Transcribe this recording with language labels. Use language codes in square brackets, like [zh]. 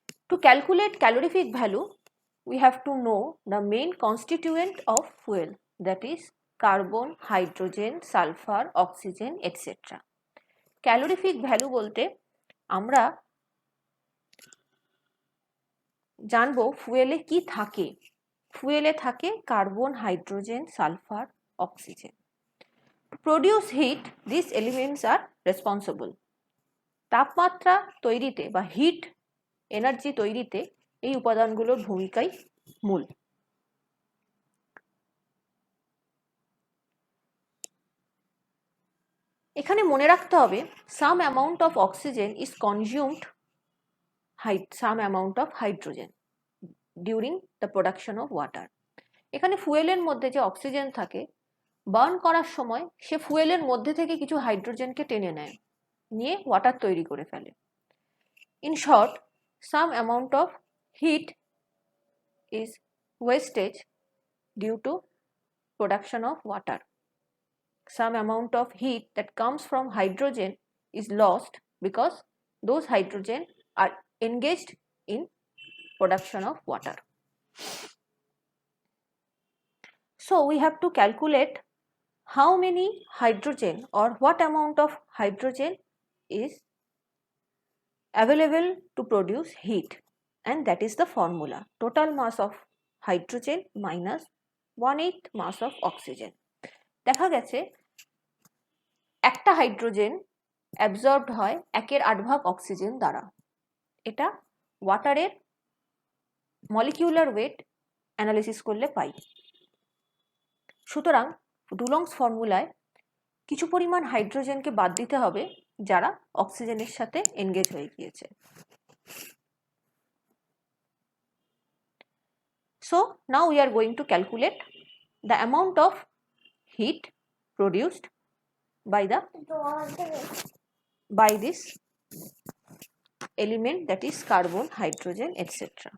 [en] To calculate calorific value, we have to know the main constituent of fuel, that is carbon, hydrogen, sulfur, oxygen, etc. [bn] Calorific value বলতে আমরা জানবো ফুয়েলে কি থাকে। ফুয়েলে থাকে carbon, hydrogen, sulphur, oxygen. [en] To produce heat, these elements are responsible. [bn] তাপমাত্রা তৈরিতে বা hit energy তৈরিতে এই উপাদানগুলোর ভূমিকাই মূল। এখানে মনে রাখতে হবে [en] some amount of oxygen is consumed some amount of hydrogen during the production of water. [bn] এখানে ফুয়েলের মধ্যে যে অক্সিজেন থাকে, বার্ন করার সময় সে ফুয়েলের মধ্যে থেকে কিছু হাইড্রোজেনকে টেনে নেয়, নিয়ে ওয়াটার তৈরি করে ফেলে। [en] In short, some amount of heat is wastage due to production of water. Some amount of heat that comes from hydrogen is lost because those hydrogen are engaged in production of water. So we have to calculate how many hydrogen or what amount of hydrogen is available to produce heat, and that is the formula: total mass of hydrogen minus 1/8 mass of oxygen. [bn] দেখা গেছে একটা hydrogen absorbed হয় 1/8 oxygen দ্বারা। এটা ওয়াটারের molecular wait analysis করলে পাই। সুতরাং ডুলংস ফর্মুলায় কিছু পরিমাণ হাইড্রোজেনকে বাদ দিতে হবে যারা অক্সিজেনের সাথে এনগেজ হয়ে গিয়েছে। [en] So now we are going to calculate the amount of heat produced by this element, that is carbon, hydrogen, etc.